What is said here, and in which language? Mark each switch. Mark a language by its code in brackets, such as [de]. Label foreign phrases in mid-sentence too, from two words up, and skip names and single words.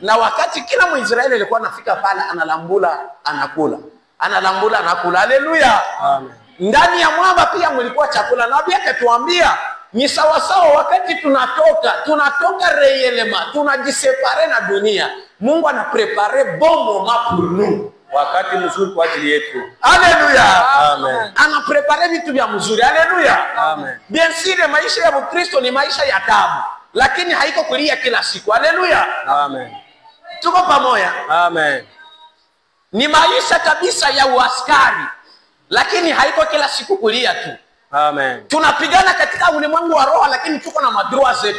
[sw] Na wakati kila Mwisraeli alikuwa anafika pale, analambula anakula, analambula anakula. Haleluya. Amen. Ndani ya mwamba pia mlikuwa chakula. Nabii akatuambia ni sawa sawa wakati tunatoka reyelema, tunajisepare na dunia. Mungu ana [fr] prepare bon moment pour nous. [sw] Wakati mzuri kwa ajili yetu. Haleluya. Amen. Ana prepare vitu vya mzuri. Haleluya. Amen. [fr] Bien sûr [sw] maisha ya Kristo ni maisha ya taabu, lakini haiko kulia kila siku. Haleluya. Amen. Tuko pamoja. Amen. Ni maisha kabisa ya uaskari, lakini haiko kila siku kulia tu. Amen. Tunapigana katika ulimwengu wa roho, lakini tuko na madroa zetu.